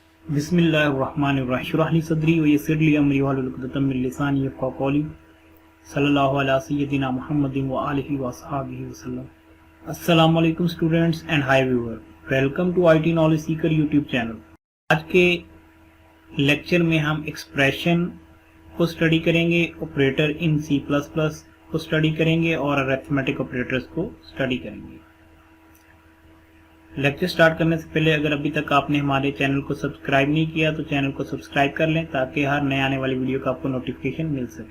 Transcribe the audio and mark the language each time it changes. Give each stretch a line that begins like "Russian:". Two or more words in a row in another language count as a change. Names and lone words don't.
Arabic: بسم الله الرحمن الرحيم اشرح لي صدري ويسر لي أمري واحلل عقدة من لساني يفقهوا قولي صلى الله على سيدنا محمد وعلى آله وأصحابه وسلم. السلام عليكم
English: students and hi viewer, welcome to IT Knowledge Seeker YouTube channel.
Hindi: आज के लेक्चर में हम एक्सप्रेशन को स्टडी करेंगे,
English: operator in C++
Hindi: को स्टडी करेंगे और
English: arithmetic operators
Hindi: को स्टडी करेंगे।
English: lecture start
Hindi: करने से पहले अगर अभी तक आपने हमारे चैनल को सब्सक्राइब नहीं किया तो चैनल को सब्सक्राइब कर लें ताकि हर नए आने वाली वीडियो का आपको नोटिफिकेशन मिल सके।